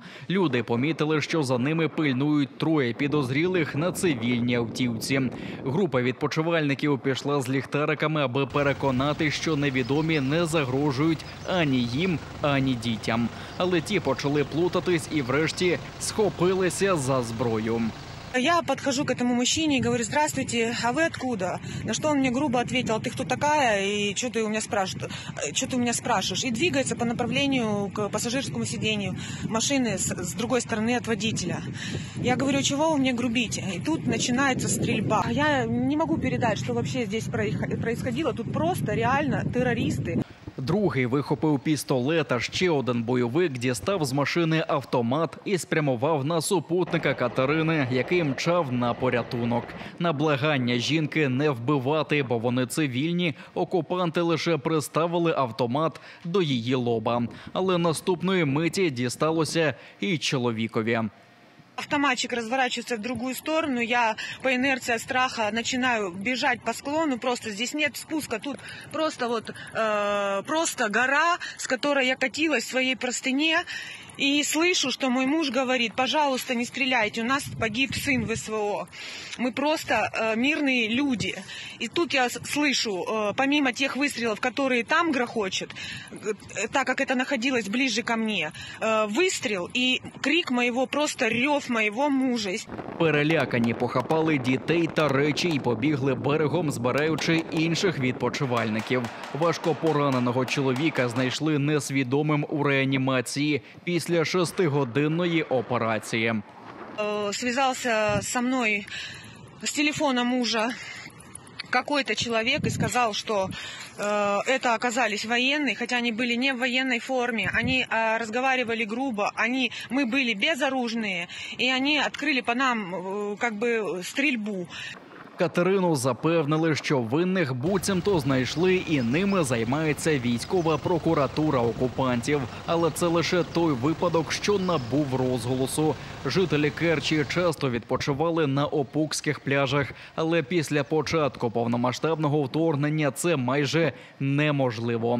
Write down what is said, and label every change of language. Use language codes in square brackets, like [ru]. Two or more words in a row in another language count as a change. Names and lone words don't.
[uk] Люди помітили, що за ними пильнують 3 підозрілих на цивільній автівці. Група відпочивальників пішла з ліхтариками, аби переконати, що невідомі не загрожують ані їм, ані дітям. Але ті почали плутатись і врешті схопилися за зброю. [ru] Я подхожу к этому мужчине и говорю: здравствуйте, а вы откуда? На что он мне грубо ответил: ты кто такая и что ты у меня спрашиваешь? И двигается по направлению к пассажирскому сиденью машины с другой стороны от водителя. Я говорю: чего вы мне грубите? И тут начинается стрельба. Я не могу передать, что вообще здесь происходило. Тут просто реально террористы. [uk] Другий вихопив пістолет, а ще один бойовик дістав з машини автомат і спрямував на супутника Катерини, який мчав на порятунок. На благання жінки не вбивати, бо вони цивільні, окупанти лише приставили автомат до її лоба. Але наступної миті дісталося і чоловікові. [ru] Автоматчик разворачивается в другую сторону, я по инерции от страха начинаю бежать по склону, просто здесь нет спуска, тут просто просто гора, с которой я катилась в своей простыне. И слышу, что мой муж говорит: пожалуйста, не стреляйте, у нас погиб сын ВСВО. Мы просто мирные люди. И тут я слышу, помимо тех выстрелов, которые там грохочут, так как это находилось ближе ко мне, выстрел и крик моего, просто рев моего мужа. [uk] Перелякані похапали дітей та речі і побігли берегом, збираючи інших відпочивальників. Важко пораненого чоловіка знайшли несвідомим у реанімації після 6-годинної операції. [ru] Связался со мной с телефона мужа какой-то человек и сказал, что это оказались военные, хотя они были не в военной форме. Они разговаривали грубо, мы были безоружные, и они открыли по нам стрельбу. [uk] Катерину запевнили, що винних буцімто знайшли і ними займається військова прокуратура окупантів. Але це лише той випадок, що набув розголосу. Жителі Керчі часто відпочивали на опукських пляжах, але після початку повномасштабного вторгнення це майже неможливо.